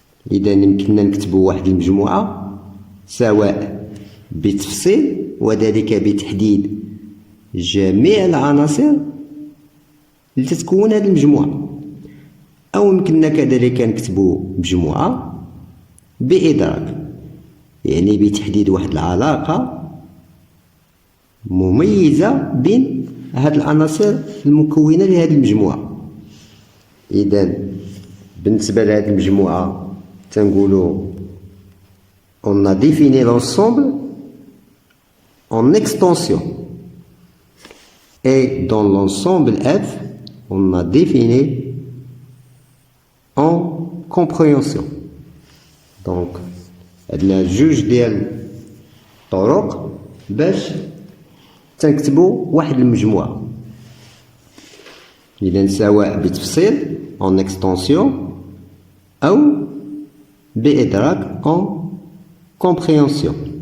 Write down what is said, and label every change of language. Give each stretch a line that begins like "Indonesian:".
Arabic: إذا يمكننا نكتبوا واحد المجموعة سواء بتفصيل وذلك بتحديد جميع العناصر اللي تتكون هذه المجموعة، أو يمكننا كذلك نكتبوا مجموعة بإدراك، يعني بتحديد واحد العلاقة مميزة بين هاد العناصر المكونة لهذه المجموعة. إذا بالنسبة لهذه المجموعة تنقولوا
French: on a défini l'ensemble en extension et dans l'ensemble F on a défini en compréhension.
Arabic: donc هاد جوج ديال الطرق باش تنكتبوا واحد المجموعة، إذا سواء بتفصيل
French: en extension
Arabic: أو بإدراك
French: en compréhension.